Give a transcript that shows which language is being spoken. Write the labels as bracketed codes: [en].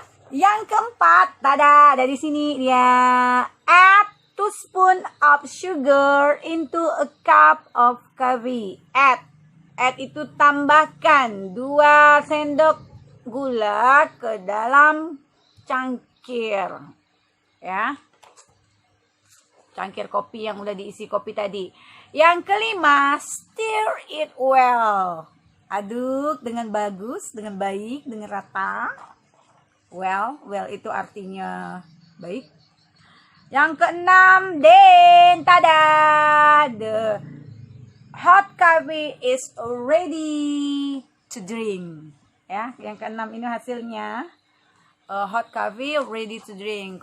[id] Yang keempat, tada, dari sini dia. [en] Add 2 spoon of sugar into a cup of coffee. [id] Add itu tambahkan 2 sendok gula ke dalam cangkir. Ya. Cangkir kopi yang udah diisi kopi tadi. Yang kelima, [en] stir it well. [id] Aduk dengan bagus, dengan baik, dengan rata. Well itu artinya baik. Yang keenam, [en] then tada, the hot coffee is ready to drink. [id] Ya, yang keenam ini hasilnya. [en] Hot coffee ready to drink.